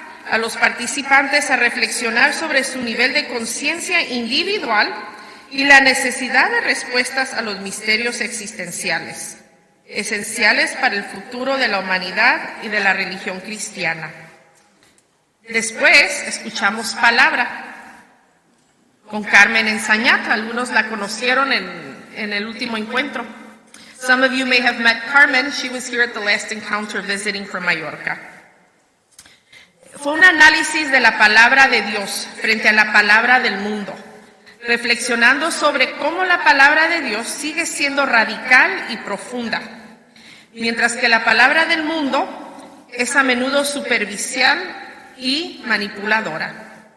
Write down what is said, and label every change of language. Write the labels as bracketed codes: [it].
[es] a los participantes a reflexionar sobre su nivel de conciencia individual y la necesidad de respuestas a los misterios existenciales, esenciales para el futuro de la humanidad y de la religión cristiana. Después escuchamos palabra con Carmen Ensañat. Algunos la conocieron en el último encuentro. [en] Some of you may have met Carmen. She was here at the last encounter visiting from Mallorca. [es] Fue un análisis de la palabra de Dios frente a la palabra del mundo, reflexionando sobre cómo la palabra de Dios sigue siendo radical y profunda, mientras que la palabra del mundo es a menudo superficial y manipuladora.